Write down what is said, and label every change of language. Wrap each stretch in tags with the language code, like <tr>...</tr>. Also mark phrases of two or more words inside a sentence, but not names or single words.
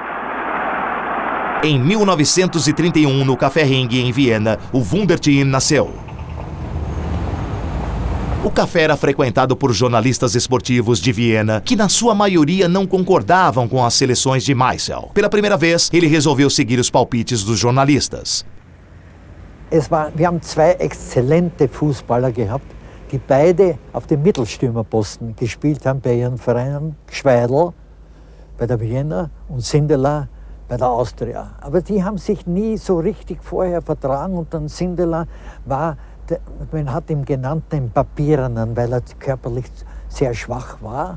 <pt>Em 1931, no Café Ring, em Viena, o Wunderteam nasceu. O café era frequentado por jornalistas esportivos de Viena, que na sua maioria não concordavam com as seleções de Meisel. Pela primeira vez, ele resolveu seguir os palpites dos jornalistas.</pt> <de>Wir haben zwei exzellente Fußballer gehabt, die beide auf dem Mittelstürmerposten gespielt haben bei ihren Vereinen. Gschweidl bei der Vienna und Sindelar bei der Austria. Aber die haben sich nie so richtig vorher vertragen und dann Sindelar war, man hat ihn genannt, den Papierenen, weil er körperlich sehr schwach war.</de>